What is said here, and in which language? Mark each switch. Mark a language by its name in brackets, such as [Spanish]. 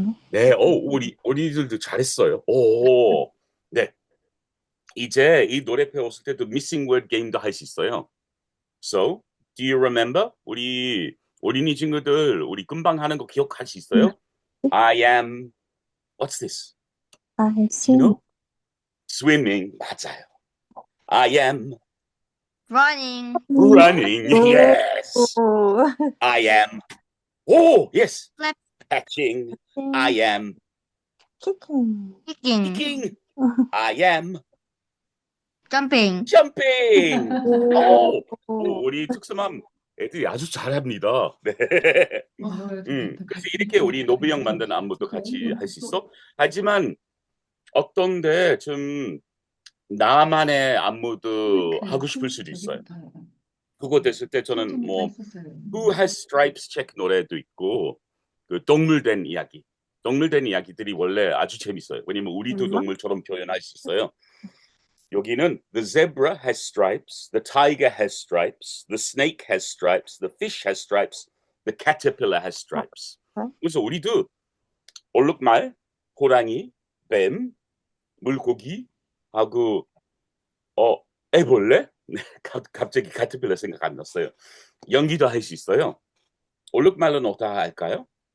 [Korean] 네, 우리 어린이들도 잘했어요. 네. 이제 이 노래 배웠을 때도 missing word 게임도 할 수 있어요. [English] So, do you remember? [Korean] 우리 어린이 친구들 우리 금방 하는 거 기억할 수 있어요? [English] I am, what's this? You know? Swimming. [Korean] 맞아요. [English] I am running. running. Yes. I am. Oh, yes. Flap. Catching. I am Kicking. Kicking. kicking. I am jumping. jumping. [Korean] 우리 특수맘 애들이 아주 잘합니다. 네. 그래서 이렇게 우리 노브 형 만든 안무도 같이 할 수 있어. 하지만 어떤데 좀 나만의 안무도 하고 싶을 수도 있어요. 그거 됐을 때 저는 뭐 Who Has Stripes Check 노래도 있고 그 동물된 이야기. 동물된 이야기들이 원래 아주 재밌어요. 왜냐면 우리도 동물처럼 표현할 수 있어요. [English] 여기는 The zebra has stripes, the tiger has stripes, the snake has stripes, the fish has stripes, the caterpillar has stripes. [Korean] 그래서 우리도 얼룩말, 호랑이, 뱀, 물고기 하고 애벌레? 갑자기 caterpillar 생각 안 났어요. 연기도 할 수 있어요. 얼룩말은 어떻게 할까요?